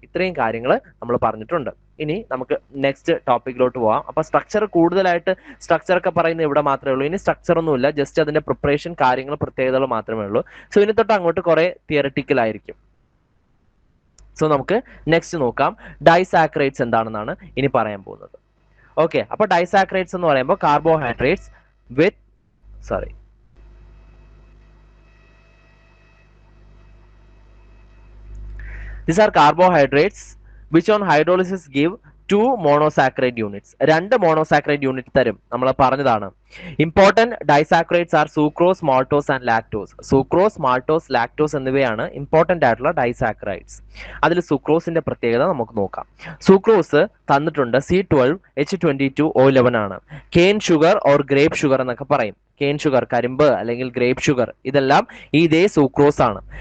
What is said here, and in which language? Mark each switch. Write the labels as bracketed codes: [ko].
[ml] ഇത്രയും കാര്യങ്ങൾ നമ്മൾ പറഞ്ഞിട്ടുണ്ട്. ഇനി നമുക്ക് നെക്സ്റ്റ് ടോപ്പിക്കിലോട്ട് പോവാം. അപ്പൊ സ്ട്രക്ചർ കൂടുതലായിട്ട് സ്ട്രക്ചർ ഒക്കെ പറയുന്നത് ഇവിടെ മാത്രമേ ഉള്ളൂ. ഇനി സ്ട്രക്ചർ ഒന്നുമില്ല, ജസ്റ്റ് അതിന്റെ പ്രിപ്പറേഷൻ കാര്യങ്ങൾ പ്രത്യേകതകൾ മാത്രമേ ഉള്ളൂ. സോ ഇനി തൊട്ട് അങ്ങോട്ട് കുറെ തിയററ്റിക്കൽ ആയിരിക്കും. സോ നമുക്ക് നെക്സ്റ്റ് നോക്കാം. ഡൈസാക്രൈഡ്സ് എന്താണെന്നാണ് ഇനി പറയാൻ പോകുന്നത്. ഓക്കെ, അപ്പൊ ഡൈസാക്രൈഡ്സ് എന്ന് പറയുമ്പോൾ carbohydrates with [en] these are carbohydrates which on hydrolysis give two monosaccharide units. [ml] രണ്ട് monosaccharide unit തരും, നമ്മൾ പറഞ്ഞതാണ്. [en] Important disaccharides are sucrose, maltose and lactose. [ml] Sucrose, maltose, lactose എന്നിവയാണ് ഇമ്പോർട്ടന്റ് ആയിട്ടുള്ള ഡൈസാക്രൈഡ്സ്. അതിൽ സുക്രോസിന്റെ പ്രത്യേകത നമുക്ക് നോക്കാം. സുക്രോസ് തന്നിട്ടുണ്ട് C12H22O11 ആണ്. Cane sugar or grape sugar എന്നൊക്കെ പറയും. കെയിൻ ഷുഗർ, കരിമ്പ് അല്ലെങ്കിൽ ഗ്രേപ്പ് ഷുഗർ, ഇതെല്ലാം ഇതേ സൂക്രോസ് ആണ്.